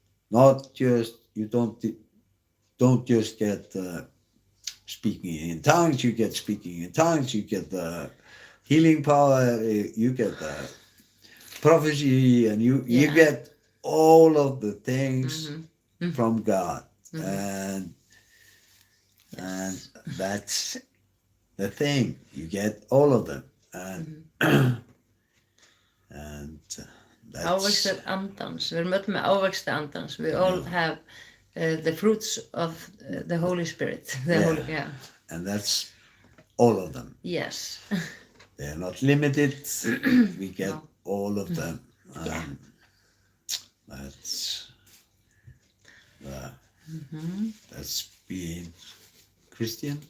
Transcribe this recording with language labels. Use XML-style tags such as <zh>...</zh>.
<en>Not just, you don't just get speaking in tongues, you get speaking in tongues, you get the healing power, you get the prophecy, and you get all of the things from God. And that's the thing, you get all of them. And, and that's...</en> <is>Ávextir andans, við erum öll með ávexti andans.</is> <en>We all have the fruits of the Holy Spirit. And that's all of them. Yes. They're not limited. We get all of them. That's that's being Christian.</en>